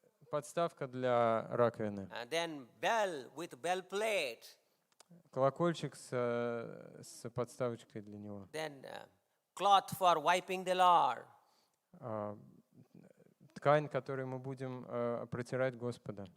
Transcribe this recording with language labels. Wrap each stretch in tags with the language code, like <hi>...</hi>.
<ru>Подставка для раковины.</ru> <en>And then bell with bell plate.</en> <ru>Колокольчик с подставочкой для него.</ru> <en>Then cloth for wiping the Lord.</en> <ru>Ткань, которой мы будем протирать Господа.</ru>